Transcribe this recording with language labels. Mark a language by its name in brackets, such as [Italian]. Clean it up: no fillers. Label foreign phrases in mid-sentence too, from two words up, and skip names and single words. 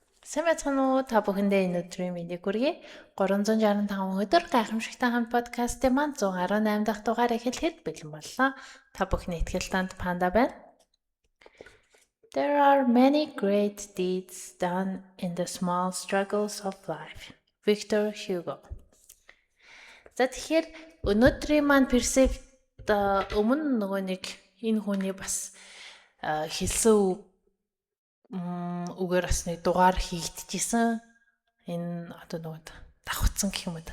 [Mongolian] Сайн байцгаана уу? Та бүхэндээ энэ өдрийн мэндийг хүргэе. 365 өдөр гайхамшигтай хамт подкастын маань 118 дахь дугаар эхлэхэд бэлэн боллоо. Та бүхний итгэл танд Панда байна. [English] There are many great deeds done in the small struggles of life. Victor Hugo. [Mongolian] За тэгэхээр өнөөдрийн маань персект өмнө нөгөө нэг энэ хүний бас хэлсэн үгээр бас нэг дугаар хийгдчихсэн. Энэ одоо нөгөө давхцсан гэх юм уу та.